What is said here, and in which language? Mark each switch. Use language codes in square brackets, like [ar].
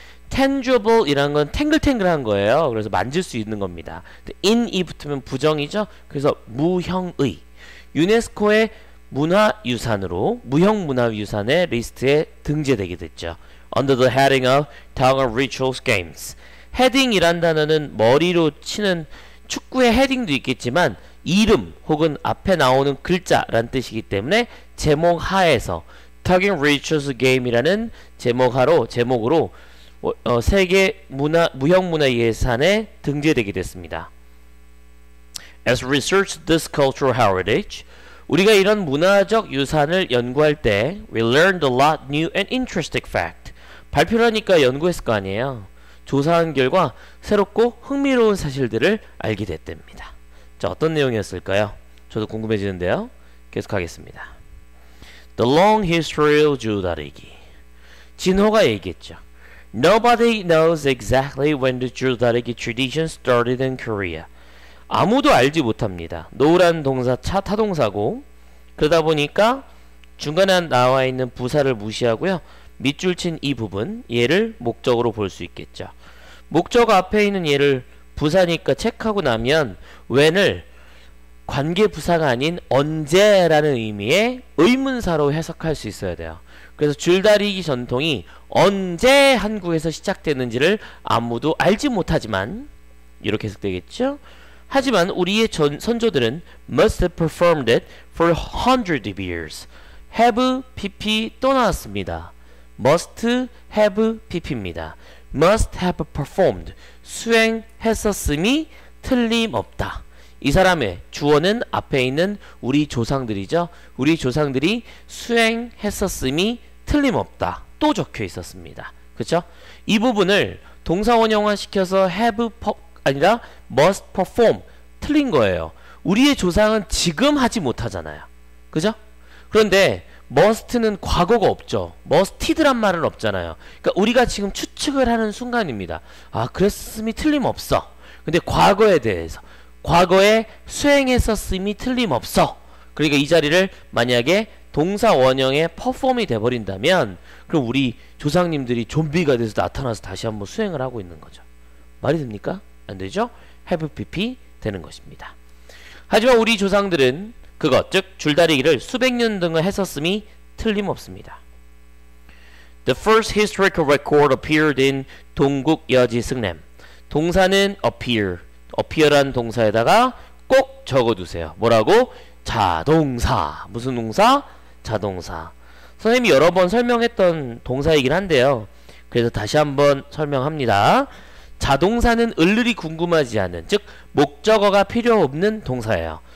[ko] tangible 이란 건 탱글탱글한 거예요. 그래서 만질 수 있는 겁니다. in이 붙으면 부정이죠. 그래서 무형의 유네스코의 문화유산으로 무형문화유산의 리스트에 등재되게 됐죠. [en] Under the heading of Tongue of Rituals Games. [ko] 헤딩이란 단어는 머리로 치는 축구의 헤딩도 있겠지만 이름 혹은 앞에 나오는 글자란 뜻이기 때문에 제목 하에서 [en] Tongue of Rituals Game [ko] 이라는 제목으로 세계 무형문화유산에 등재되게 됐습니다. [en] As we research this cultural heritage, [ko] 우리가 이런 문화적 유산을 연구할 때 [en] we learned a lot new and interesting fact. [ko] 발표하니까 연구했을 거 아니에요. 조사한 결과 새롭고 흥미로운 사실들을 알게 됐답니다. 자, 어떤 내용이었을까요? 저도 궁금해지는데요. 계속하겠습니다. [en] The long history of 줄다리기. [ko] 진호가 얘기했죠. [en] Nobody knows exactly when the 줄다리기 tradition started in Korea. [ko] 아무도 알지 못합니다. no라는 동사 타동사고 그러다 보니까 중간에 나와 있는 부사를 무시하고요. 밑줄 친 이 부분, 얘를 목적으로 볼 수 있겠죠. 목적 앞에 있는 얘를 부사니까 체크하고 나면 when을 관계 부사가 아닌 언제라는 의미의 의문사로 해석할 수 있어야 돼요. 그래서 줄다리기 전통이 언제 한국에서 시작됐는지를 아무도 알지 못하지만 이렇게 해석되겠죠. 하지만 우리의 선조들은 [en] must have performed it for hundreds of years. [ko] have pp 또 나왔습니다. must have pp입니다. [en] must have performed [ko] 수행했었음이 틀림없다. 이 사람의 주어는 앞에 있는 우리 조상들이죠. 우리 조상들이 수행했었음이 틀림없다. 또 적혀 있었습니다. 그쵸? 이 부분을 동사 원형화 시켜서 have 아니라 must perform 틀린 거예요. 우리의 조상은 지금 하지 못하잖아요. 그죠? 그런데 must는 과거가 없죠. musted란 말은 없잖아요. 그러니까 우리가 지금 추측을 하는 순간입니다. 아, 그랬음이 틀림없어. 근데 과거에 대해서 과거에 수행했었음이 틀림없어. 그러니까 이 자리를 만약에 동사 원형의 perform이 돼버린다면 그럼 우리 조상님들이 좀비가 돼서 나타나서 다시 한번 수행을 하고 있는 거죠. 말이 됩니까? 안 되죠? have pp 되는 것입니다. 하지만 우리 조상들은 그것, 즉 줄다리기를 수백 년 등을 했었음이 틀림없습니다. [en] The first historical record appeared in 동국여지승램. [ko] 동사는 appear란 동사에다가 꼭 적어두세요. 뭐라고? 자동사. 무슨 동사? 자동사. 선생님이 여러 번 설명했던 동사이긴 한데요. 그래서 다시 한번 설명합니다. 자동사는 을을이 궁금하지 않은, 즉 목적어가 필요 없는 동사예요.